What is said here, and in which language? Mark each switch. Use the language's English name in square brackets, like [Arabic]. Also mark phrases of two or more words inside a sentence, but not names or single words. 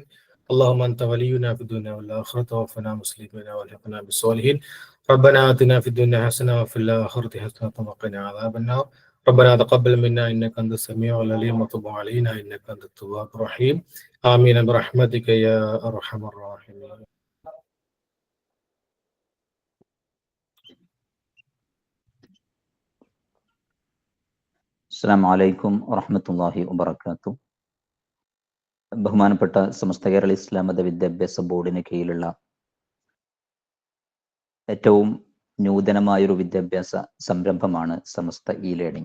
[Arabic] اللهم أنت ولينا في الدنيا والآخرة توفنا مسلمين والحقنا بالصالحين. ربنا آتنا في الدنيا حسنة وفي الآخرة حسنة وقنا عذاب النار. ربنا تقبل منا إنك أنت السميع العليم وتب علينا إنك أنت التواب الرحيم. آمين برحمتك يا أرحم الراحمين. السلام عليكم ورحمة الله وبركاته. [Malayalam] ബഹുമാനപ്പെട്ട സമസ്ത കേരള ഇസ്ലാം മത വിദ്യാഭ്യാസ ബോർഡിന് കീഴിലുള്ള ഏറ്റവും നൂതനമായൊരു വിദ്യാഭ്യാസ സംരംഭമാണ് സമസ്ത ഇ ലേണിംഗ്.